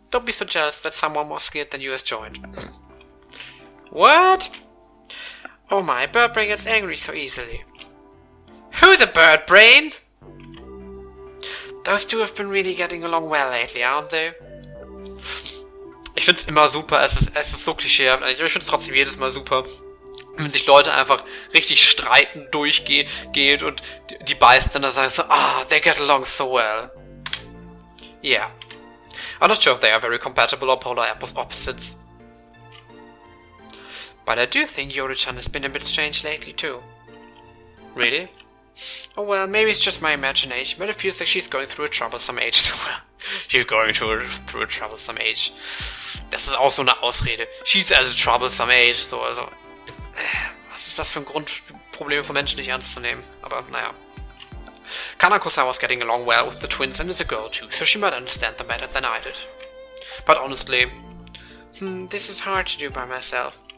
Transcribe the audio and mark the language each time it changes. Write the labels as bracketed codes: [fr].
[en] Don't be so jealous that someone more skilled than you has joined. What? Oh my, Bird Brain gets angry so easily. Who's a Bird Brain? Those two have been really getting along well lately, aren't they? [de] Ich find's immer super, es ist so klischeehaft, ich find's trotzdem jedes Mal super, wenn sich Leute einfach richtig streiten, durchgehen und die Bystander sagen so, [en] they get along so well. Yeah. I'm not sure if they are very compatible or polar opposites. But I do think Yoru-chan has been a bit strange lately too. Really? Oh well, maybe it's just my imagination, but it feels like she's going through a troublesome age. She's going through a troublesome age. [de] Das ist auch so eine Ausrede. [en] She's at a troublesome age. [de] So, also... Was ist das für ein Grund, Probleme von Menschen nicht ernst zu nehmen? Aber naja. [en] Kanako-san was getting along well with the twins and is a girl too, so she might understand them better than I did. But honestly... this is hard to do by myself.